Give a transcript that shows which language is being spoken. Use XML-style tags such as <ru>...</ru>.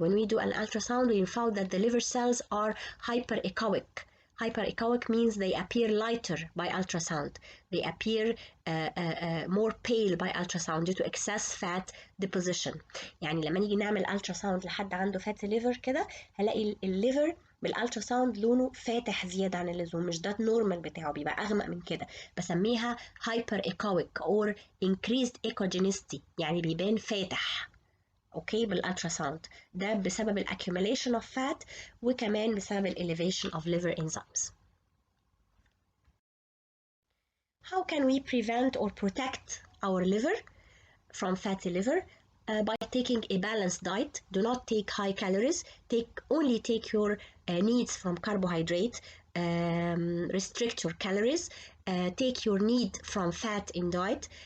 <en>When we do an ultrasound, we found that the liver cells are hyperechoic. Hyperechoic means they appear lighter by ultrasound. They appear more pale by ultrasound due to excess fat deposition.</en> <ar>يعني لما نيجي نعمل ultrasound لحد عنده fatty liver كده هلاقي الليفر بالالترا ساوند لونه فاتح زياده عن اللزوم، مش ده النورمال بتاعه، بيبقى اغمق من كده، بسميها هايبر ايكويك اور انكريزد ايكوجينيستي، يعني بيبان فاتح. اوكي بالالترا ساوند، ده بسبب الاكيوميليشن اوف فات وكمان بسبب الاليفيشن اوف liver enzymes.</ar> <en>How can we prevent or protect our liver from fatty liver? By taking a balanced diet. Do not take high calories. Only take your needs from carbohydrate. Restrict your calories. Take your need from fat in diet.</en>